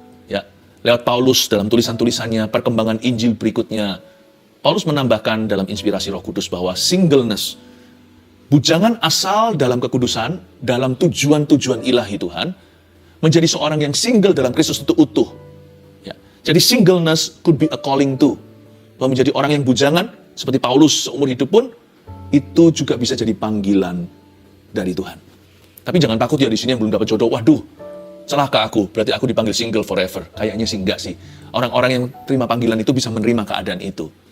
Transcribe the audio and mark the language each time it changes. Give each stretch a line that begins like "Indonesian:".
Indonesian: Ya, lewat Paulus dalam tulisan-tulisannya, perkembangan Injil berikutnya, Paulus menambahkan dalam inspirasi Roh Kudus bahwa singleness, bujangan asal dalam kekudusan, dalam tujuan-tujuan ilahi Tuhan, menjadi seorang yang single dalam Kristus itu utuh. Ya, jadi
English: singleness could be a calling too.
Indonesian: Bahwa menjadi orang yang bujangan, seperti Paulus seumur hidup pun, itu juga bisa jadi panggilan dari Tuhan. Tapi jangan takut ya di sini yang belum dapat jodoh. Waduh, celaka aku, berarti aku dipanggil
English: single forever.
Indonesian: Kayaknya sih enggak sih. Orang-orang yang terima panggilan itu bisa menerima keadaan itu.